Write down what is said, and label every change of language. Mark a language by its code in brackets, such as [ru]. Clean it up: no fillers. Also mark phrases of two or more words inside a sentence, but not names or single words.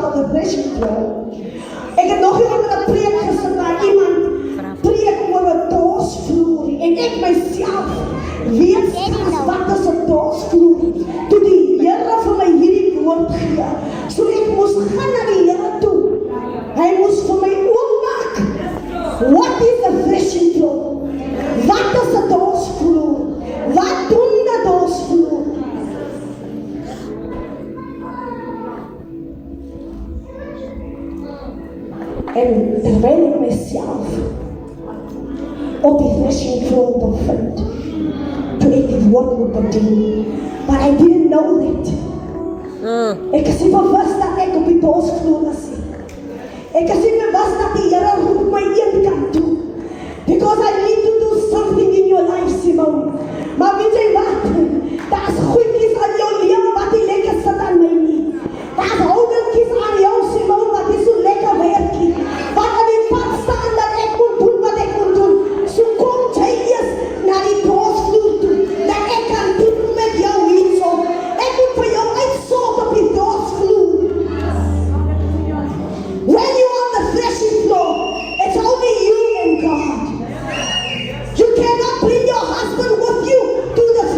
[en] threshing floor. [af] Ek het nog nie onder 'n preek gesit waar iemand preek oor 'n dorsvloer. En ek myself weet wat is 'n dorsvloer. Toe die Here vir my hierdie woord gee, so ek moes gaan na die Here toe. Hy moes vir my oopmaak. [en] What is a threshing floor? [af] Wat is 'n dorsvloer? Wat doen 'n dorsvloer? En terwyl ek myself op die [en] threshing floor [af] bevind, toe ek die woord moet bedien, [en] but I didn't know that. [af] Ek is nie bewus dat ek op die dorsvloer is nie. Ek is nie bewus dat die Here roep my een kant toe. [en] Because I need to do something in your life, Simone. [af] Maar weet jy wat? Daar's goedjies aan jou lewe wat nie lekker sit aan my nie. Daar's houdeltjies aan jou, Simone, wat nie so lekker werk nie. Wat aan die pad staan dat ek moet doen wat ek moet doen. So kom jy eers na die dorsvloer toe, dat ek kan doen met jou hierso. Ek moet vir jou uitsorg op die dorsvloer. [en] When you're on the threshing floor, it's only you and God. You cannot bring your husband with you to